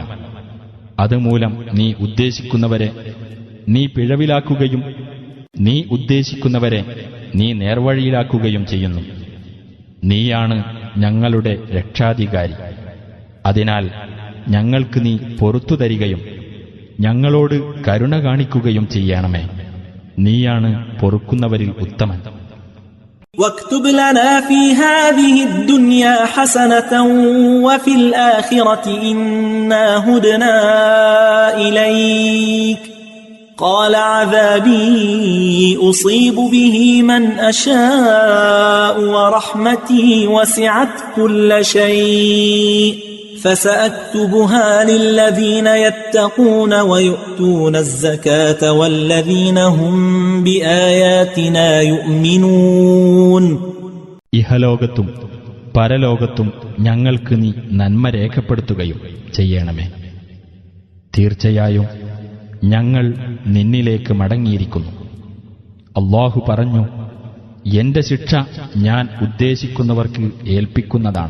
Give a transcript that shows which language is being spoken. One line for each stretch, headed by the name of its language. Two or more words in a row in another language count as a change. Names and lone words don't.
Malayalam: അതുമൂലം നീ ഉദ്ദേശിക്കുന്നവരെ നീ പിഴവിലാക്കുകയും നീ ഉദ്ദേശിക്കുന്നവരെ നീ നേർവഴിയിലാക്കുകയും ചെയ്യുന്നു. നീയാണ് ഞങ്ങളുടെ രക്ഷാധികാരി. അതിനാൽ ഞങ്ങൾക്ക് നീ പൊറുത്തു തരികയും ഞങ്ങളോട് കരുണ കാണിക്കുകയും ചെയ്യണമേ. നീയാണ് പൊറുക്കുന്നവരിൽ ഉത്തമൻ.
Arabic: واكتب لنا في هذه الدنيا حسنة وفي الآخرة إنا هدنا إليك قال عذابي أصيب به من أشاء ورحمتي وسعت كل شيء فسأكتبها للذين يتقون ويؤتون الزكاة والذين هم بآياتنا يؤمنون.
Malayalam: ഇഹലോകത്തും പരലോകത്തും ഞങ്ങൾക്ക് നീ നന്മ രേഖപ്പെടുത്തുകയും ചെയ്യണമേ. തീർച്ചയായും ഞങ്ങൾ നിന്നിലേക്ക് മടങ്ങിയിരിക്കുന്നു. അല്ലാഹു പറഞ്ഞു, എന്റെ ശിക്ഷ ഞാൻ ഉദ്ദേശിക്കുന്നവർക്ക് ഏൽപ്പിക്കുന്നതാണ്.